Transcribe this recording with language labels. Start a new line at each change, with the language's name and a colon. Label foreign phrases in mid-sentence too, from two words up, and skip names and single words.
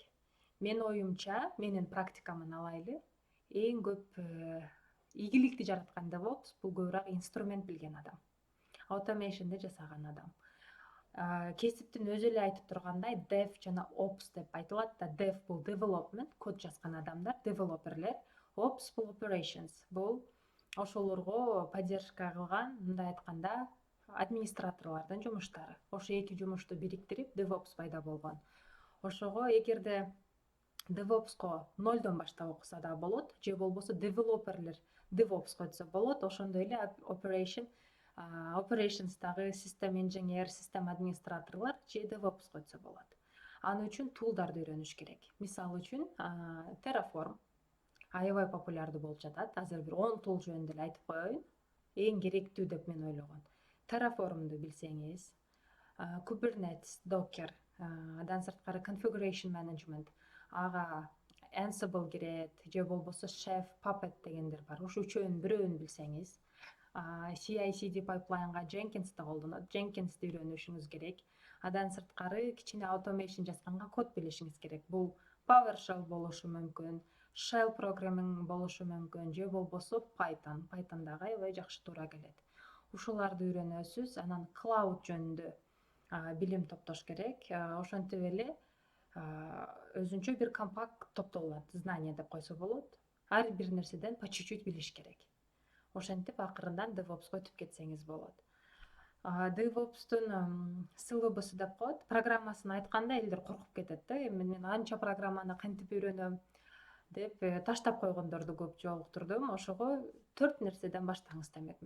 Kyrgyz: Менин оюмча, менин практикамын алайлы, эң көп ийгиликти жараткан DevOps бул көбүрөөк инструмент билген адам, automation'ди жасаган адам. Кесиптин өзү эле айтып тургандай, Dev жана Ops деп айтылат да. Dev бул development, код жазган адамдар, developерлер. Ops бул operations, бул ошолорго поддержка кылган, мындай айтканда, администраторлордун жумуштары. Ошо эки жумушту бириктирип DevOps пайда болгон. Ошого эгерде DevOps'ко 0дон баштап окуса да болот, же болбосо девелоперлер DevOps'ко өтсө болот. Ошондой эле Operations'тагы систем инженер, систем администраторлор же DevOps'ко өтсө болот. Аны үчүн тулдарды үйрөнүш керек. Мисалы үчүн, Terraform аябай популярдуу болуп жатат. Азыр бир 10 тул жөнүндө эле айтып коеюн. Эң керектүү деп мен ойлогон. Terraform'ду билсеңиз, Kubernetes, Docker, андан сырткары
English: configuration management,
Kyrgyz: ага Ansible кирет, же болбосо Chef, Puppet дегендер бар. Ошо үчөөнүн бирөөнү билсеңиз, CI/CD пайплайнга Jenkins'ти колдонот. Jenkins'ти үйрөнүшүңүз керек. Андан сырткары кичине automation жазганга код билишиңиз керек. Бул PowerShell болушу мүмкүн,
English: Shell programming
Kyrgyz: болушу мүмкүн, же болбосо Python. Python дагы аябай жакшы туура келет. Ушуларды үйрөнөсүз. Анан cloud жөнүндө билим топтош керек. Ошентип эле өзүнчө бир компакт топтолот, знание деп койсо болот. Ар бир нерседен
Russian: по чуть-чуть
Kyrgyz: билиш керек. Ошентип акырындан DevOps'ко өтүп кетсеңиз болот. DevOps'тун силабусу деп коет. Программасын айтканда элдер коркуп кетет да. Мен анча программаны кантип үйрөнөм деп таштап койгондорду көп жолуктурдум. Ошого 4 нерседен баштаңыз демекмин.